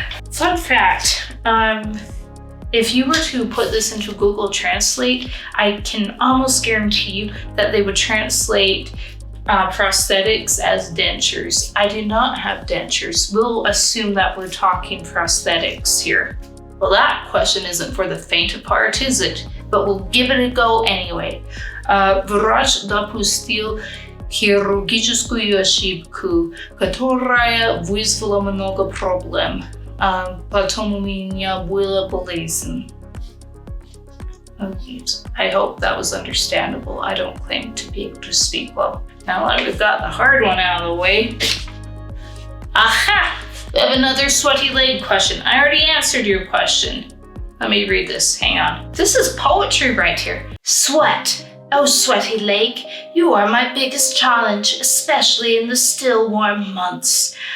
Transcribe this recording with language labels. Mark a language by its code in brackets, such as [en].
[en] Fun fact, if you were to put this into Google Translate, I can almost guarantee you that they would translate prosthetics as dentures. I do not have dentures. We'll assume that we're talking prosthetics here. Well, that question isn't for the faint of heart, is it? But we'll give it a go anyway. [ru] Врач допустил хирургическую ошибку, которая вызвала много проблем. Потом у меня была болезнь. [en] Oh, geez. I hope that was understandable. I don't claim to be able to speak well. Now that we've got the hard one out of the way. Aha! We have another sweaty leg question. I already answered your question. Let me read this. Hang on. This is poetry right here. Sweat. Oh, sweaty leg, you are my biggest challenge, especially in the still warm months.